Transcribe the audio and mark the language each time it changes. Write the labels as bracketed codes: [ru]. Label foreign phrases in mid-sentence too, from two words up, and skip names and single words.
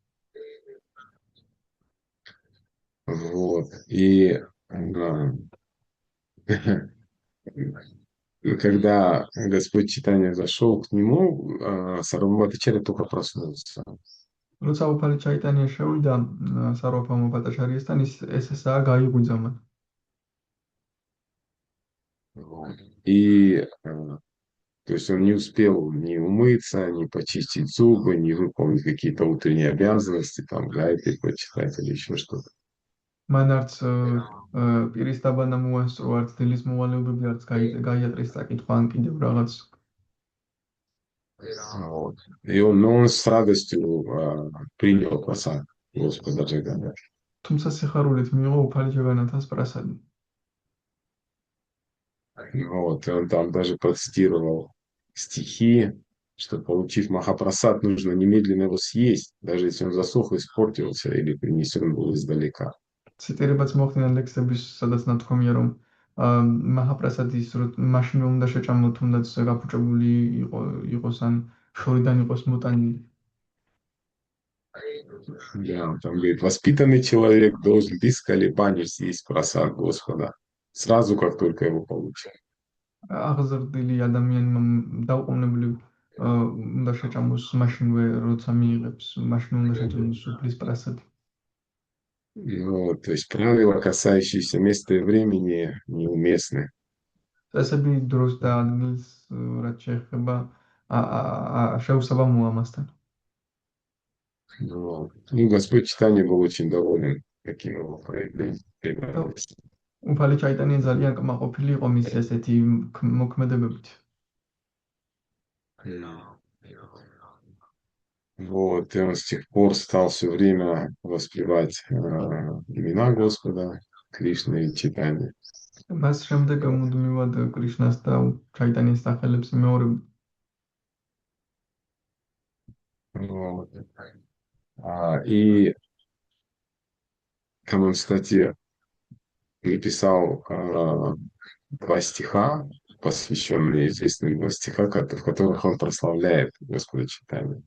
[ru] Вот. И когда Господь Чайтанья зашел к нему, Сарвабхаума Бхаттачарья только проснулся. [ka] როცა უფალი ჩაიტანია შევიდა სარვაფამო ბატაშარიესთან, ეს ესაა გაიღვიძა მან. [ru] Вот. И то есть он не успел ни умыться, ни почистить зубы, ни выполнить какие-то утренние обязанности, там, гайды почитать или еще что-то. [ka] მან არც პირის დაბანა მოასწრო, არც დილის მოვალეობები, არც გაიატრეს საკითხვა, ან კიდევ რაღაც. [ru] Вот. Но он с радостью принял посад Господа Джаганната. [ka] თუმცა სიხარულით მიიღო უფალი ჯაგანათას პრასადი. [ru] Вот. И он там даже процитировал стихи, что, получив Махапрасад, нужно немедленно его съесть, даже если он засох, испортился или принесен был издалека. [ka] ციტირებაც მოხდინა ლექსების, სადაც ნათქვამია, რომ მაჰაპრასადის მაშინ უნდა შეჭამო, თუნდაც გაფუჭებული იყოს ან შორიდან იყოს მოტანილი. [ru] Да, он там говорит, воспитанный человек должен без колебаний съесть просад Господа, сразу, как только его получит. [ka] აღზრდილი ადამიანმა დაუყოვნებლივ უნდა შეჭამოს მაშინვე, როცა მიიღებს, მაშინ უნდა შეჭამოს უფლის პრასადი. [ru] Вот, то есть правила, касающиеся места и времени, неуместны. [ka] წესები დროს და ადგილს რაც შეეხება შეუსაბამოა ამასთან. [ru] Вот. Ну, Господь Читания был очень доволен таким его проявлением. [ka] უფალი ჩაიტანია ძალიან კმაყოფილი იყო მის ესეთი მოქმედებებით. [ru] Вот, и он с тех пор стал все время воспевать имена Господа, Кришны и Читания. [ka] მას შემდეგ მუდმივად კრიშნას და ჩაიტანიის სახელებს იმეორებდა. [ru] Вот. И там он, кстати, написал два стиха, посвященные известным два стиха, в которых он прославляет Господа Читания.